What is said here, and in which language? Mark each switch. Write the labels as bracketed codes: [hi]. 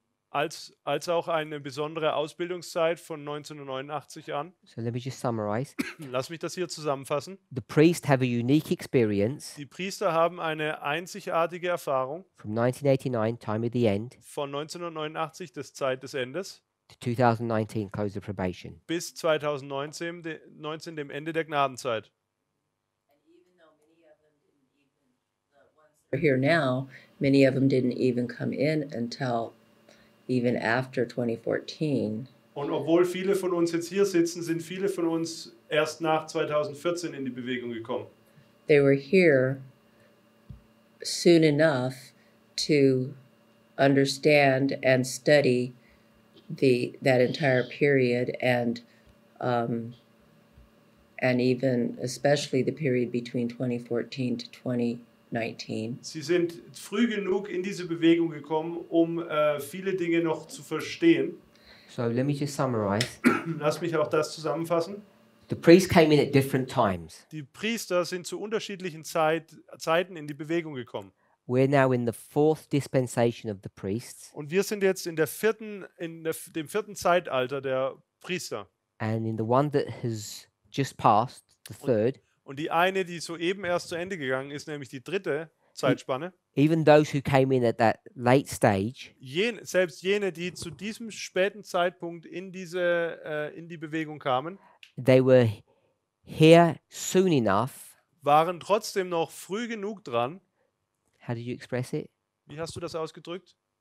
[de] Als auch eine besondere Ausbildungszeit von 1989 an. [en] So let me just summarize. [de] Lass mich das hier zusammenfassen. [en] The priests have a unique experience [de] Die Priester haben eine einzigartige Erfahrung [en] from 1989, time of the end, [de] von 1989, der Zeit des Endes, [en] to 2019, close of probation. [de] bis 2019, dem Ende der Gnadenzeit. [en] Here now, many of them didn't even come in until even after 2014. [de] Und obwohl viele von uns jetzt hier sitzen, sind viele von uns erst nach 2014 in die Bewegung gekommen. [en] They were here soon enough to understand and study that entire period and even especially the period between 2014 to 2019. [de] Sie sind früh genug in diese Bewegung gekommen, um viele Dinge noch zu verstehen. [en] So let me just summarize. [de] Lass mich auch das zusammenfassen. [en] The priests came in at different times. [de] Die Priester sind zu unterschiedlichen Zeiten in die Bewegung gekommen. [en] We're now in the 4th dispensation of the priests. [de] Und wir sind jetzt in dem vierten Zeitalter der Priester. [en] And in the one that has just passed, the 3rd, [de] Und die eine, die soeben erst zu Ende gegangen ist, nämlich die dritte Zeitspanne. [en] even those who came in at that late stage, [de] Selbst jene, die zu diesem späten Zeitpunkt in die Bewegung kamen, [en] they were here soon enough. [de] waren trotzdem noch früh genug dran. [en] How did you express it? [de] Wie hast du das ausgedrückt?